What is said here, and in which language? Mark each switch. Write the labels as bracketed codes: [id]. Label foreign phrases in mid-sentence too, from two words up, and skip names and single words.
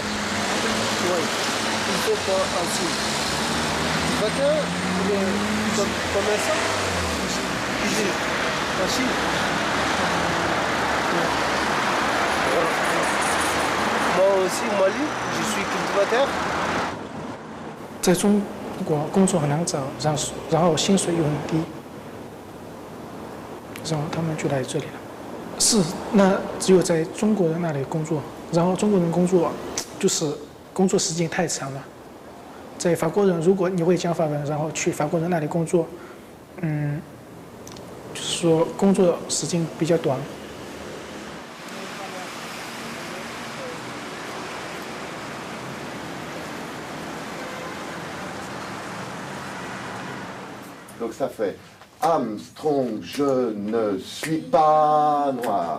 [fr] Oui. Il fait quoi en Chine? Docteur? Il est commerçant? Ici. En Chine? Moi aussi, au Mali, je suis cultivateur. [zh] 在中如果工作很难找，然后薪水又很低，然后他们就来这里了。是，那只有在中国人那里工作，然后中国人工作就是工作时间太长了。在法国人，如果你会讲法文，然后去法国人那里工作，就是说工作时间比较短。 [fr] Donc ça fait Armstrong, je ne suis pas noir.